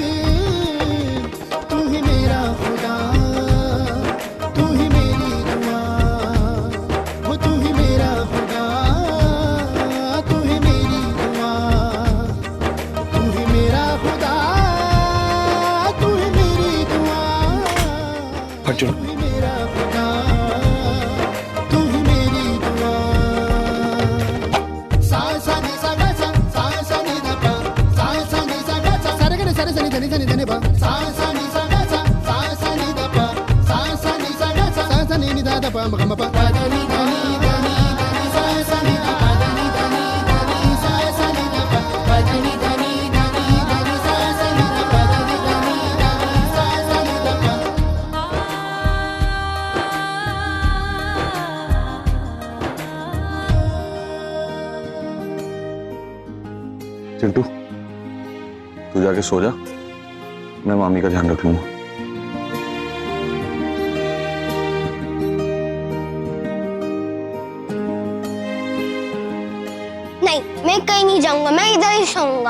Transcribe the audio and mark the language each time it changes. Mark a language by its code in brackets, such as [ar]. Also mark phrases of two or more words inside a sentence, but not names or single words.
[hi] तू ही मेरा खुदा, तू ही मेरी दुआ, वो तू ही मेरा खुदा, तू ही मेरी दुआ, तू ही मेरा खुदा, तू ही मेरी दुआ, तू ही मेरा खुदा, तू ही मेरी दुआ। सा सा नि सा गा सा, सा सा नि धा पा, सा सा नि सा गा सा, सा रे गा रे सा रे सा नि धा नि सा नि धा नि पा, सा सा नि सा गा सा, सा सा नि धा पा, सा सा नि सा गा सा, सा सा नि नि धा धा पा म गा म पा, धा धा नि धा नि धा नि धा नि, सा सा नि धा पा धा नि धा नि धा नि, सा सा नि धा पा धा नि धा नि धा नि धा नि, सा सा नि धा पा धा नि धा नि धा नि, सा सा नि धा पा। चिंटू तू जाके सो जा, मैं मामी का ध्यान रख लूंगा। नहीं, मैं कहीं नहीं जाऊंगा, मैं इधर ही सोऊंगा।